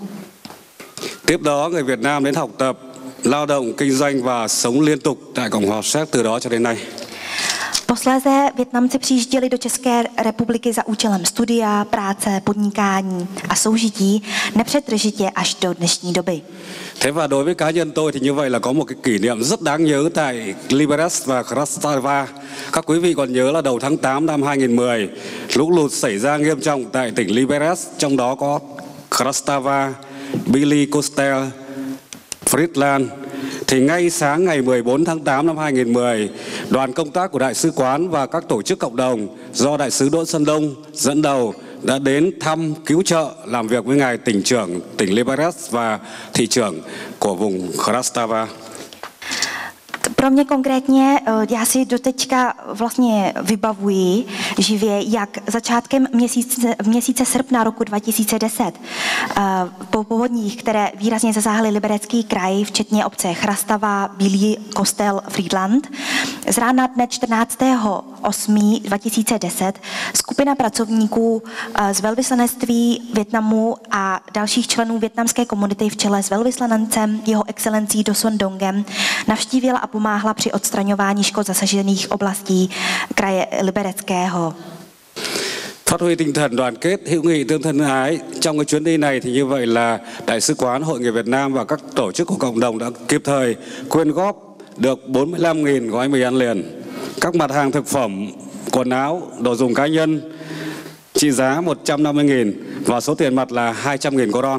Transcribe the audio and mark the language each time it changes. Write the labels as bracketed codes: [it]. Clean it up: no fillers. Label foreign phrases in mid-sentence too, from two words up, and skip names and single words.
[vi] Tiếp đó, người Việt Nam đến học tập, lao động, kinh doanh và sống liên tục tại Cộng hòa Séc từ đó cho đến nay. [cs] Posléze Vietnamci přijížděli do České republiky za účelem studia, práce, podnikání a soužití nepřetržitě až do dnešní doby. [vi] Thế và đối với cá nhân tôi thì như vậy là có một cái kỷ niệm rất đáng nhớ tại Liberec và Krastava. Các quý vị còn nhớ là đầu tháng 8 năm 2010, lũ lụt xảy ra nghiêm trọng tại tỉnh Liberec, trong đó có Krastava, Billy Costel, Friedland. Thì ngay sáng ngày 14 tháng 8 năm 2010, đoàn công tác của Đại sứ quán và các tổ chức cộng đồng do Đại sứ Đỗ Xuân Đông dẫn đầu đã đến thăm, cứu trợ, làm việc với ngài tỉnh trưởng tỉnh Liberec và thị trưởng của vùng Krastava. [cs] Pro mě konkrétně, já si doteďka vlastně vybavuji živě, jak začátkem měsíce srpna roku 2010 po povodních, které výrazně zasáhly Liberecký kraj, včetně obce Krastava, Bílý, Kostel, Friedland, Z rána dne 14.8.2010 skupina pracovníků z velvyslanectví Vietnamu a dalších členů vietnamské komunity v čele s velvyslancem jeho excelencí Do Son Dongem navštívila a pomáhla při odstraňování škod zasažených oblastí kraje Libereckého. [vi] Phát huy tinh thần đoàn kết, hữu nghị tương thân ái. Trong cái chuyến đi này thì như vậy là Đại sứ quán Hội người Việt Nam và các tổ chức của cộng đồng đã kịp thời quyên góp được 45.000 gói mì ăn liền. Các mặt hàng thực phẩm, quần áo, đồ dùng cá nhân trị giá 150.000 và số tiền mặt là 200.000 coron.